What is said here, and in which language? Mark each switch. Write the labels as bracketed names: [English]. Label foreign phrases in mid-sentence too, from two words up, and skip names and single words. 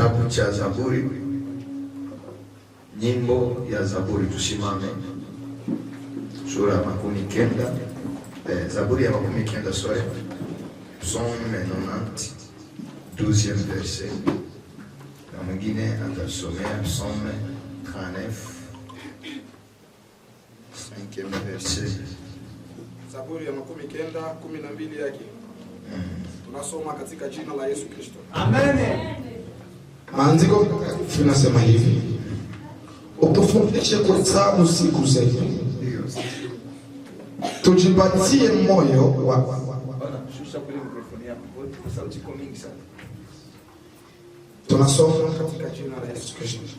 [Swahili] cha Zaburi, nyimbo ya Zaburi. Tusimame sura ya 90, Zaburi ya 90, sorry, [French] Psaume 90, 12e verset. [Swahili] Na mwingine atasomea [French] Psaume 39, 5e verset. [Swahili] Zaburi ya 90, 12 yake. Tunasoma katika jina la Yesu Kristo. Amen. Maandiko tunasema hivi: utufundishe kuhesabu siku zetu, tujipatie moyo wa tunasoma katika jina la Yesu Kristo.